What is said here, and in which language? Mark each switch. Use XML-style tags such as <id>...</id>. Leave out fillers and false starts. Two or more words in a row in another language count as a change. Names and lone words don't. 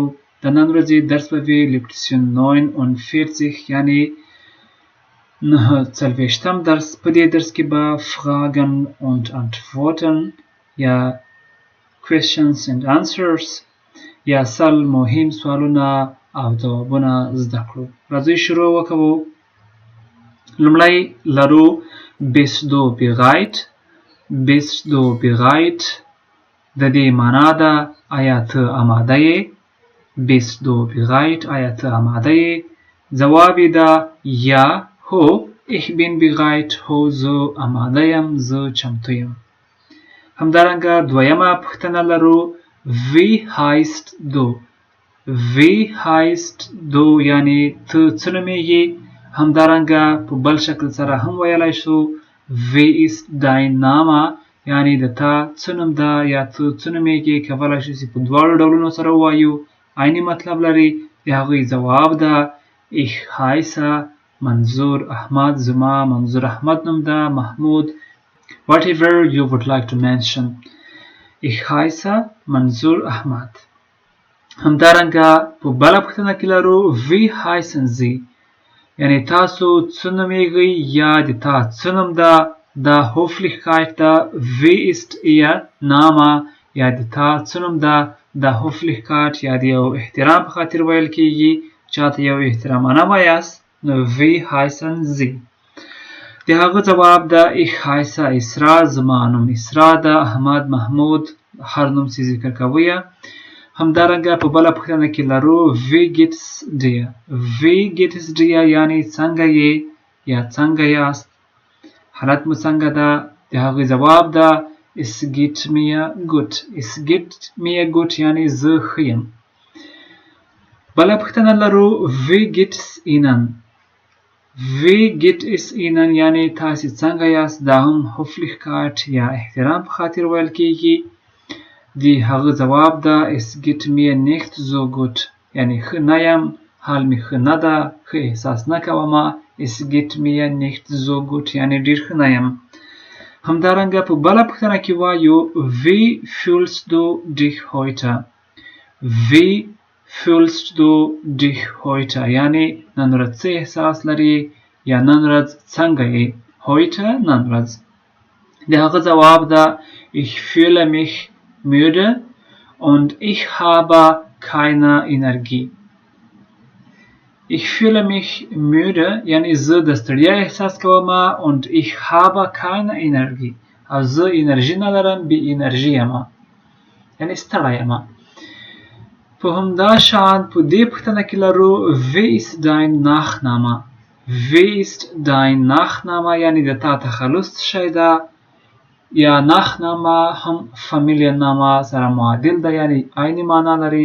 <ps>د نن ورځې درس به وي Lektion 49 یعنی 49م درس. په دې درس کې به</ps> <de>Fragen und Antworten</de> <ps>یا</ps> <en>Questions and Answers</en> <ps>یا سل مهم سوالونه او ځوابونه زده کړو. راځئ شروع وکړو. لومړی لرو</ps> <de>Bist du bereit? Bist du bereit؟</de> <ps>د دې معنا ده آیا ته آماده یې؟</ps> <de>Bist du bereit؟</de> <ps>آیا ته آماده یې؟ ځواب یې ده یا هو</ps> <de>ich bin bereit.</de> <ps>هو زه آماده یم، زه چمتو یم. همدارنګه دویمه پوښتنه لرو</ps> <de>Wie heißt du؟ Wie heißt du</de> <ps>یعنی ته څه نومیږې؟ همدارنګه په بل شکل سره هم ویلی شو</ps> <de>Wie ist dein Name؟</de> <ps>یعنی د تا څه نوم ده یا ته څه نومیږې. کولی شو چې په دواړو ډولونو سره ووایو، عیني مطلب لري. د هغوی ځواب ده</ps> <de>Ich heiße</de> <ps>منظور احمد. زما منظور احمد نوم ده. محمود</ps> <en>whatever you would like to mention.</en> <de>Ich heiße منظور احمد.</de> <ps>همدارنګه په بله پوښتنه کې لرو</ps> <de>Wie heißen Sie؟</de> <ps>یعنی تاسو څه نومیږئ یا د تا څه نوم ده. دا Höflichkeit ده.</ps> <de>Wie ist Ihr Name؟</de> <ps>یا د تا څه نوم ده. دا Höflichkeit یا د یو احترام په خاطر ویل کیږي. چاته یو احترامانه وایاست نو</ps> <de>Wie heißen Sie؟</de> <ps>د هغه ځواب ده</ps> <de>Ich heiße</de> <ps>اسرا. زما نوم اسرا ده. احمد، محمود، هر نوم چې ذکر کوئ. همدارنګه په بله پوښتنه کې لرو</ps> <de>Wie geht's dir؟ Wie geht's dir</de> <ps>یعنی څنګه یې یا څنګه یاست. حالت مو څنګه ده؟ د هغې ځواب ده</ps> <de>Es geht mir gut. Es geht mir gut</de> <ps>یعنی زه ښه یم. بله پوښتنه لرو</ps> <de>Wie geht's Ihnen؟ Wie geht es Ihnen</de> <ps>یعنی تاسې څنګه یاست. دا هم Höflichkeit یا احترام په خاطر ویل کیږي. د هغه ځواب ده</ps> <de>Es geht mir nicht so gut</de> <ps>یعنی ښه نه یم، حال مې ښه نه ده، ښه احساس نه کومه.</ps> <de>Es geht mir nicht so gut</de> <ps>یعنی ډېر ښه نه یم. همدارنګه په بله پوښتنه کې وایو</ps> <de>Wie fühlst du dich heute؟ Wie fühlst du dich heute</de> <ps>یعنی نن ورځ څه احساس لري یا نن ورځ څنګه یې.</ps> <de>Heute</de> <ps>نن ورځ. د هغه ځواب ده</ps> <de>Ich fühle mich müde und ich habe keine Energie. Ich fühle mich müde</de> <ps>یعنی زه د ستړیا احساس کوم</ps> <de>und ich habe keine Energie</de> <ps>او زه انرژي نه لرم، بې انرژي یم یعنی ستړی یم. په همدا شان په دې پوښتنه کې لرو</ps> <de>Wie ist dein Nachname؟ Wie ist dein Nachname</de> <ps>یعنی د تا تخلص څه شی ده. یا Nachname هم Familienname سره معادل ده یعنی عیني معنا لري.</ps>